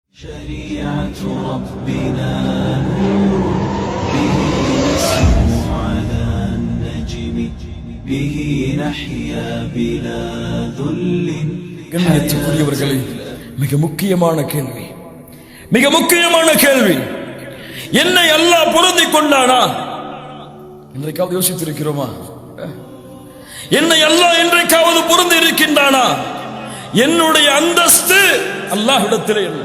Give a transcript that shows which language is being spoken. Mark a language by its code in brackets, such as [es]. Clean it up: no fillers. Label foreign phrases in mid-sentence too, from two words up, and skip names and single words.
[ar] شريعة ربنا نور به نسمو على النجم به نحيا بلا ذل. [ta] கண்ணியத்துக்குரியவர்களே, மிக முக்கியமான கேள்வி, என்னை அல்லாஹ் பொருந்திக் கொண்டானா? இன்றைக்காவது யோசித்திருக்கிறோமா? என்னை அல்லாஹ் இன்றைக்காவது பொருந்தி இருக்கின்றானா? என்னுடைய அந்தஸ்து அல்லாஹ்விடத்திலே இல்லை.